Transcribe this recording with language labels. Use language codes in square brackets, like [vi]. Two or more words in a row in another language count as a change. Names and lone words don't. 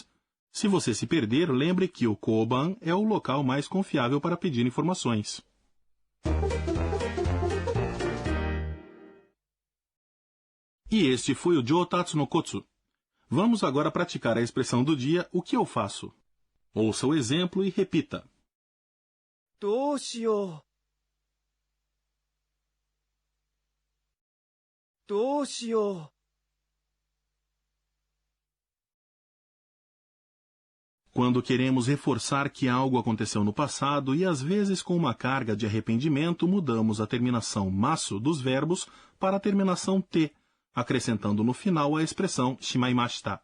[pt] Se você se perder, lembre que o koban é o local mais confiável para pedir informações. E este foi o Joutatsu no Kotsu. Vamos agora praticar a expressão do dia, o que eu faço. Ouça o exemplo e repita. [ja] どうしよう。どうしよう。 [pt] Quando queremos reforçar que algo aconteceu no passado e às vezes com uma carga de arrependimento, mudamos a terminação masu dos verbos para a terminação te, acrescentando no final a expressão shimaimashita.